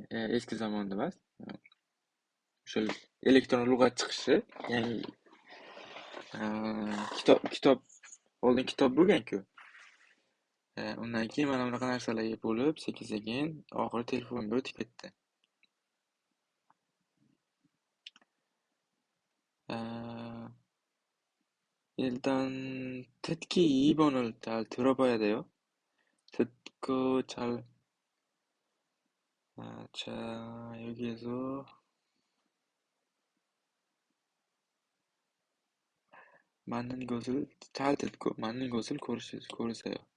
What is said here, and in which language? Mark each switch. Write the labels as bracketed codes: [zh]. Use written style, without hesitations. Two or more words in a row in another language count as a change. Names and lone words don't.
[uz] Eski zamonda emas. O'sha elektron lug'at chiqishi, yangi kitob oldin kitob bo'lgan-ku. Undan keyin mana bunaqa narsalarga bo'lib, sekin-sekin oxiri telefonga o'tib ketdi. [ko] 일단 특히 2번을 잘 들어봐야 돼요. 듣고 잘 자, 여기에서 맞는 것을 잘 듣고 맞는 것을 고르세요.